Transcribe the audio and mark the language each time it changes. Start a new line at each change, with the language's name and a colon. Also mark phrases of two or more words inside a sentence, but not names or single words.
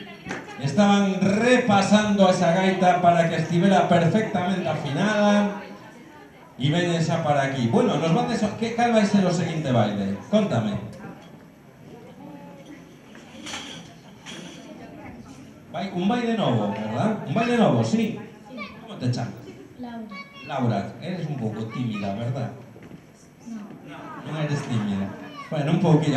Galician: Estaban repasando esa gaita para que estivera perfectamente afinada. E veñen xa para aquí. Bueno, nos van cal vai ser o seguinte baile? Contame. Un baile novo, ¿verdad? Un baile novo, sí.
Spanish: ¿Cómo te llamas? Laura. Laura, eres un poco tímida, ¿verdad? No eres tímida. Bueno, un poquillo.